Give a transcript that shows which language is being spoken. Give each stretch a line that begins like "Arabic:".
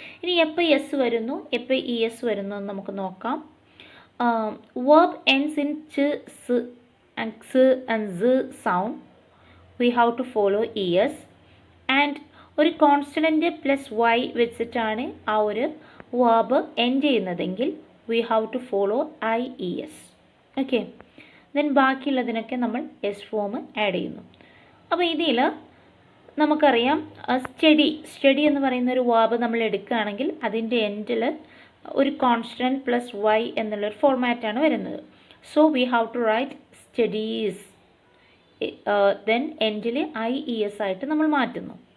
Malayalam: ഇനി എപ്പോൾ എസ് വരുന്നു എപ്പോൾ ഇ എസ് വരുന്നു എന്ന് നമുക്ക് നോക്കാം.
English: verb ends in ch, s and x and z sound, we have to follow es, and
Malayalam: ഒരു കോൺസ്റ്റൻറ്റ് പ്ലസ് വൈ വെച്ചിട്ടാണ് ആ ഒരു വേർബ് എൻഡ് ചെയ്യുന്നതെങ്കിൽ
English: we have to follow ies.
Malayalam: Okay, then ബാക്കിയുള്ളതിനൊക്കെ നമ്മൾ എസ് ഫോം ആഡ് ചെയ്യുന്നു. അപ്പോൾ ഇതിൽ നമുക്കറിയാം സ്റ്റഡി എന്ന് പറയുന്ന ഒരു വേർബ് നമ്മൾ എടുക്കുകയാണെങ്കിൽ അതിൻ്റെ എൻഡിൽ ഒരു കോൺസ്റ്റൻറ്റ് പ്ലസ് വൈ എന്നുള്ളൊരു ഫോർമാറ്റാണ് വരുന്നത്.
English: so we have to write studies, then
Malayalam: എൻഡിൽ IES ആയിട്ട് നമ്മൾ മാറ്റുന്നു.